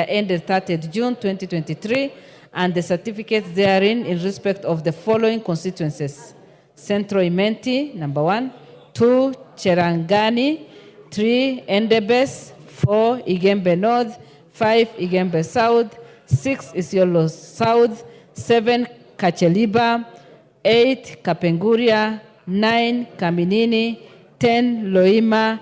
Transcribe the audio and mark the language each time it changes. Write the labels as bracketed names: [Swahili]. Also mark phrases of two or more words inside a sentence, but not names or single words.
[English] ended 30th June 2023, and the certificates therein in respect of the following constituencies: Central Imenti, number 1; 2, Cherangani; 3, Endebess; 4, Igembe North; 5, Igembe South; 6, Isiolo South; 7, Kacheliba; 8, Kapenguria; 9, Kaminini; 10, Loima;